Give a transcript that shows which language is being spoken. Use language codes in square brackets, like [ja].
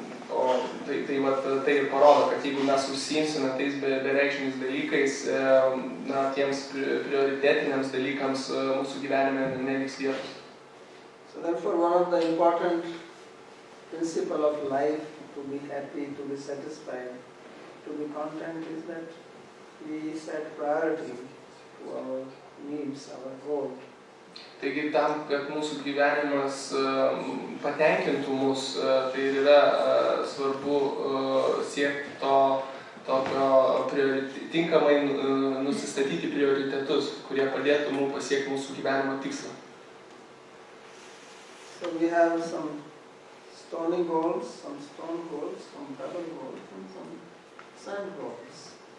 [lt] O tai ir parodo, kad jeigu mes užsiimsime tais bereikšmiais dalykais, tiems prioritetiniams dalykams mūsų gyvenime neliks vietos. [en] So therefore, one of the important principle of life, to be happy, to be satisfied, to be content, is that we set priority to our needs, our goal. [lt] Taigi tam, kad mūsų gyvenimas patenkintų mus, tai yra svarbu siekti tokio tinkamai nusistatyti prioritetus, kurie padėtų mums pasiekti mūsų gyvenimo tikslą. [en] So we have some stone goals, some pebble goals, and some sand goals.